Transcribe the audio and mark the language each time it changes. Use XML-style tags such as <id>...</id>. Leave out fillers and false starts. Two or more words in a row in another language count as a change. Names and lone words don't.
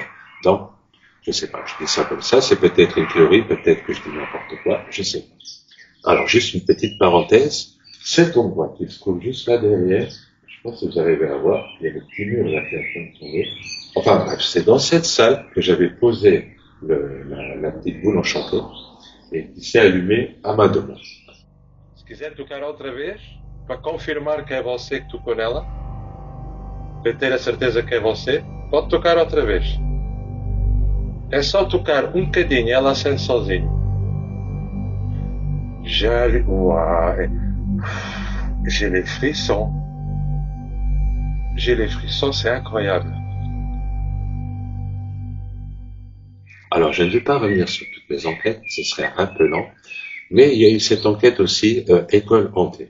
<fr>Donc, je sais pas, je dis ça comme ça, c'est peut-être une théorie, peut-être que je dis n'importe quoi, je sais pas. Alors juste une petite parenthèse, cet endroit qui se trouve juste là derrière, je pense que vous arrivez à voir, il y a le petit mur là qui est en train de tomber. Enfin bref, c'est dans cette salle que j'avais posé la petite boule enchantée et qui s'est allumée à ma demande.</fr> <pt>Se quiser tocar outra vez, para confirmar que é você que tocou nela, para ter a certeza que é você, pode tocar outra vez. É só tocar um bocadinho, ela acende sozinho.</pt> <fr>J'ai les frissons. J'ai les frissons, c'est incroyable. Alors, je ne vais pas revenir sur toutes les enquêtes, ce serait un peu lent, mais il y a eu cette enquête aussi, école hantée.</fr>